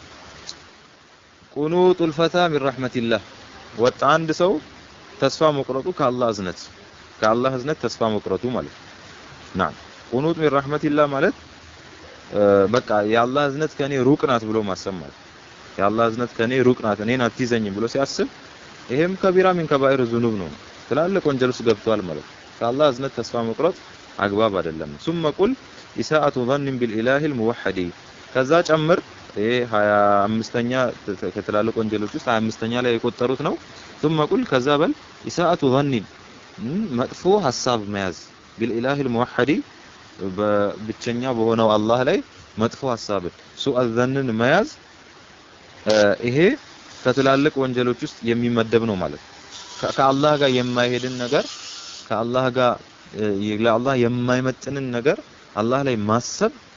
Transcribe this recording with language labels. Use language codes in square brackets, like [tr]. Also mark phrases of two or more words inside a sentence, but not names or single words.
[ar] قنوط الفتى من رحمة الله [am] ወጣ አንድ ሰው ተስፋ መቁረጡ ከአላህ እዝነት ተስፋ መቁረጡ ማለት ነው [ar] قنوط من رحمة الله [am] ማለት በቃ የአላህ እዝነት ከኔ ሩቅ ናት ብሎ ማሰብ ማለት የአላህ እዝነት ከኔ ሩቅ ናት እኔን አትይዘኝም ብሎ ሲያስብ ይሄም [ar] كبيرة من كبائر ذنوب [am] ነው ትላልቅ ወንጀል ውስጥ ገብቷል ማለት ከአላህ እዝነት ተስፋ መቁረጥ አግባብ አይደለም [ar] ثم قل إساءة ظن بالإله الموحد [am] ከዛ ጨምር ይሄ 25ኛ ከተላልቅ ወንጀሎች ውስጥ 25ኛ ላይ የቆጠሩት ነው [ar] ثم قل [am] ከዛ በል [ar] إساءة ظن [am] መጥፎ ሐሳብ መያዝ [ar] بالإله الموحد [am] በብቸኛ በሆነው አላህ ላይ መጥፎ ሐሳብ [ar] سوء الظن [am] መያዝ ይሄ ከተላልቅ ወንጀሎች ውስጥ የሚመደብ ነው ማለት ከአላህ ጋር የማይሄድን ነገር ከአላህ ጋር ለአላህ የማይመጥንን ነገር አላህ ላይ ማሰብ